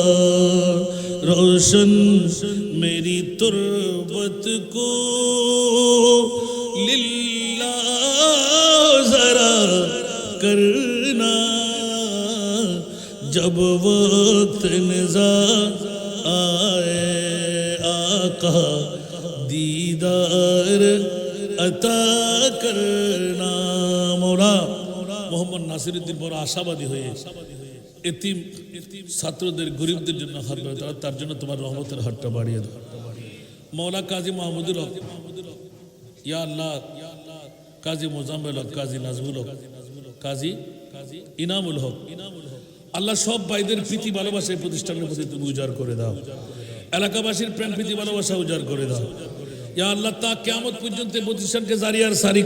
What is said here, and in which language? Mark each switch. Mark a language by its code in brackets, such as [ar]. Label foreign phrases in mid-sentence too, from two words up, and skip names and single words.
[ur] روشن میری تربت کو للہ ذرا کرنا جب وقت نظر آئے آقا دیدار عطا کرنا مولا [bn] মোহাম্মদ নাসিরউদ্দিন বড় আশাবাদী হয়ে এতিম ছাত্রদের গরিবদের জন্য হাত বাড়ায় তার জন্য তোমার রহমতের হাতটা বাড়িয়ে দাও মওলা কাজী মাহমুদুল হক ইয়া আল্লাহ কাজী মোজাম্মেল হক কাজী নাজমুল হক কাজী ইনামুল হক আল্লাহ সব ভাইদের প্রীতি ভালোবাসা এই প্রতিষ্ঠানের প্রতি তুমি উজাড় করে দাও এলাকাবাসীর প্রেম প্রীতি ভালোবাসা উজাড় করে দাও ইয়া আল্লাহ তা কিয়ামত পর্যন্ত প্রতিষ্ঠানকে জারি আর সারি